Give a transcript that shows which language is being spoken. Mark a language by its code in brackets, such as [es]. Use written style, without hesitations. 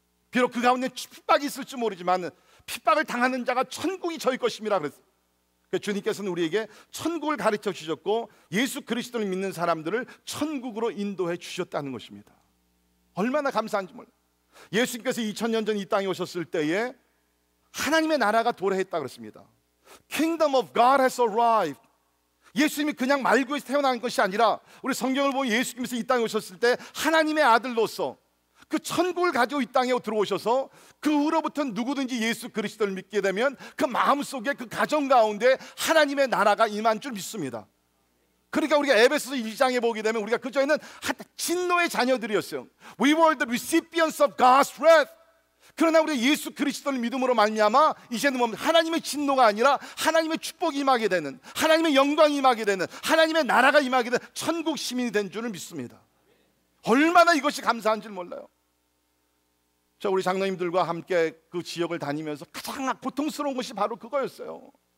[ko] 비록 그 가운데 핍박이 있을지 모르지만 핍박을 당하는 자가 천국이 저희 것임이라 그랬어요. 주님께서는 우리에게 천국을 가르쳐 주셨고 예수 그리스도를 믿는 사람들을 천국으로 인도해 주셨다는 것입니다. 얼마나 감사한지 몰라요. 예수님께서 2000년 전 이 땅에 오셨을 때에 하나님의 나라가 도래했다 그랬습니다. [en] Kingdom of God has arrived. [ko] 예수님이 그냥 말구에서 태어난 것이 아니라 우리 성경을 보면 예수님께서 이 땅에 오셨을 때 하나님의 아들로서 그 천국을 가지고 이 땅에 들어오셔서 그 후로부터 누구든지 예수 그리스도를 믿게 되면 그 마음속에 그 가정 가운데 하나님의 나라가 임한 줄 믿습니다. 그러니까 우리가 에베소서 1장에 보게 되면 우리가 그 전에는 진노의 자녀들이었어요. [en] We were the recipients of God's wrath. [ko] 그러나 우리가 예수 그리스도를 믿음으로 말미암아 이제는 뭐 하나님의 진노가 아니라 하나님의 축복이 임하게 되는, 하나님의 영광이 임하게 되는, 하나님의 나라가 임하게 되는 천국 시민이 된 줄을 믿습니다. 얼마나 이것이 감사한 줄 몰라요. 자, 우리 장로님들과 함께 그 지역을 다니면서 가장 고통스러운 것이 바로 그거였어요.